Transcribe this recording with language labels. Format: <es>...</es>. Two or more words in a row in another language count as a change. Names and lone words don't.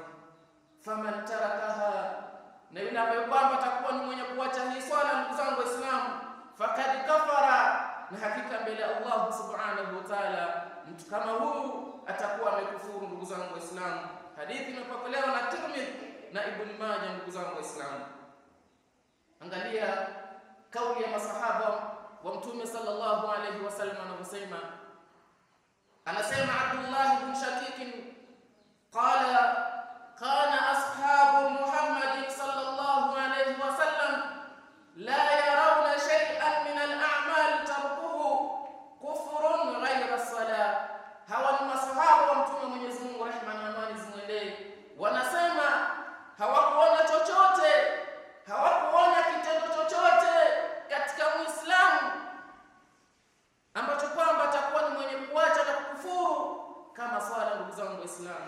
<ar>فمن تركها,</ar> <sw>na yule ambaye kwamba atakuwa ni mwenye kuacha hii swala ndugu zangu Waislamu,</sw> <ar>فقد كفر,</ar> <sw>na hakika mbele ya Allah</sw> <ar>سبحانه وتعالى</ar> <sw>mtu kama huyu atakuwa amekufuru ndugu zangu Waislamu. Hadithi imepokelewa na Tirmidhi na Ibn Majah ndugu zangu Waislamu. Angalia kauli ya masahaba wa Mtume</sw> <ar>صلى الله عليه وسلم</ar> <sw>anavyosema. Anasema Abdullah ibn Shaqiq</sw> <ar>قال كان أصحاب محمد صلى الله عليه وسلم لا يرون شيئا من الأعمال تركه كفر غير الصلاة.</ar> <sw>Hawa ni masahaba wa Mtume Mwenyezi Mungu, rehma na amani zimwendee, wanasema hawakuona chochote, hawakuona kitendo chochote katika Muislamu ambacho kwamba atakuwa ni mwenye kuacha na kukufuru kama swala ndugu zangu Waislamu.</sw>